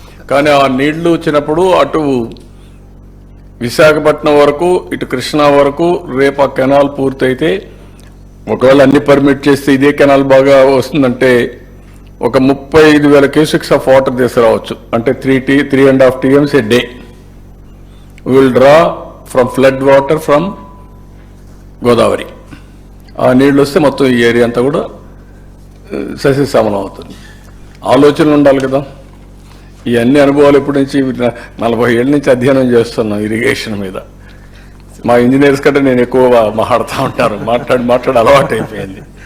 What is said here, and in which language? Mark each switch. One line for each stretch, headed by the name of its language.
Telugu: కానీ ఆ నీళ్లు వచ్చినప్పుడు అటు విశాఖపట్నం వరకు ఇటు కృష్ణా వరకు రేపు ఆ కెనాల్ పూర్తయితే ఒకవేళ అన్ని పర్మిట్ చేస్తే ఇదే కెనాల్ బాగా వస్తుందంటే ఒక 35,000 క్యూసెక్స్ ఆఫ్ వాటర్ తీసుకురావచ్చు. అంటే
English: 3.5 TMs a day will draw from flood water from Godavari.
Telugu: ఆ నీళ్ళు వస్తే మొత్తం ఈ ఏరియా అంతా కూడా సస్యశ్యామలం అవుతుంది. ఆలోచనలు ఉండాలి కదా. ఈ అన్ని అనుభవాలు ఇప్పటి నుంచి 40 ఏళ్ళ నుంచి అధ్యయనం చేస్తున్నాం ఇరిగేషన్ మీద. మా ఇంజనీర్స్ కంటే నేను ఎక్కువ మాట్లాడుతూ ఉంటారు. మాట్లాడి అలవాటు అయిపోయింది.